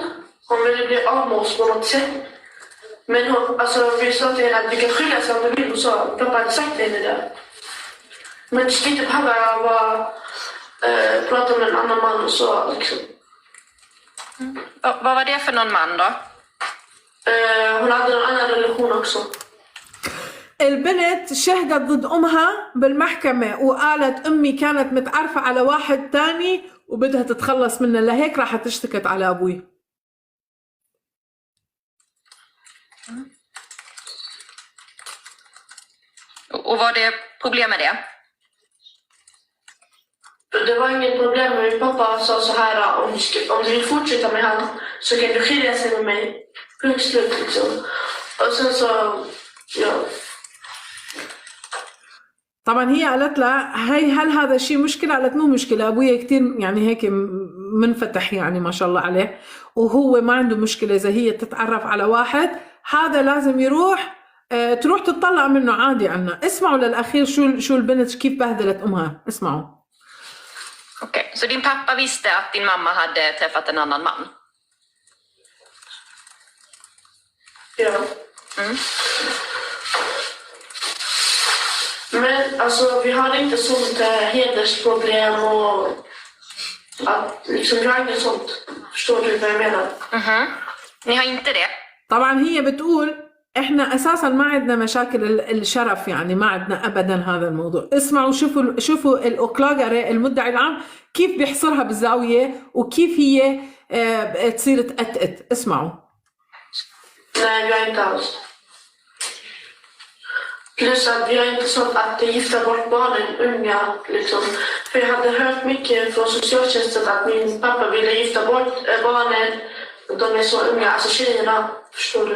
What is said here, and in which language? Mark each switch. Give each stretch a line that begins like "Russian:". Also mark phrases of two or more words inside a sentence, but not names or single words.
Swedish: Hon ville bli av med oss på något sätt. Men hon, alltså, vi sa till henne att vi kan skilja sig om du vill, och så pappa hade sagt henne det. Men du ska inte behöva prata med en annan man och så liksom. Vad var det för någon man då? Hon hade en annan relation också.
Arabic: البنت شهدت ضد أمها بالمحكمة وقالت أمي كانت متعرفة على واحد تاني وبدها تتخلص منه، لهيك راحت اشتكت على أبوي.
Swedish: Och var det problem med det? Det var inget problem, men min pappa sa så här: om du vill fortsätta med han så kan du skilja sig med mig. Punkt slut liksom. Och sen så, ja.
Arabic: طبعا هي قالت لها هل هذا الشيء مشكلة؟ قالت مو مشكلة، أبويا كتير يعني هيك منفتح يعني ما شاء الله عليه، وهو ما عنده مشكلة إذا هي تتعرف على واحد هذا لازم يروح تروح تطلع منه عادي عنا. اسمعوا للأخير شو البنت كيف بهدلت أمها، اسمعوا.
Swedish: Okej, så din pappa visste att din mamma hade träffat en annan man? Ja. Men alltså vi har inte sånt hedersproblem och att liksom, vi har inget sånt. Förstår du vad jag menar? Ni har inte det?
Arabic: طبعا هي بتقول احنا اساسا ما عندنا مشاكل الشرف، يعني ما عندنا ابدا هذا الموضوع. اسمعوا شوفوا الاوكلاغري المدعي العام كيف بيحصرها بالزاويه وكيف هي تصير تأتأت. اسمعوا.
Swedish: Nej, vi har inte alls. Plus att vi har inte sånt att gifta bort barnen unga liksom. För jag hade hört mycket från socialtjänsten att min pappa ville gifta bort barnen. De är så unga, alltså tjejerna, förstår du?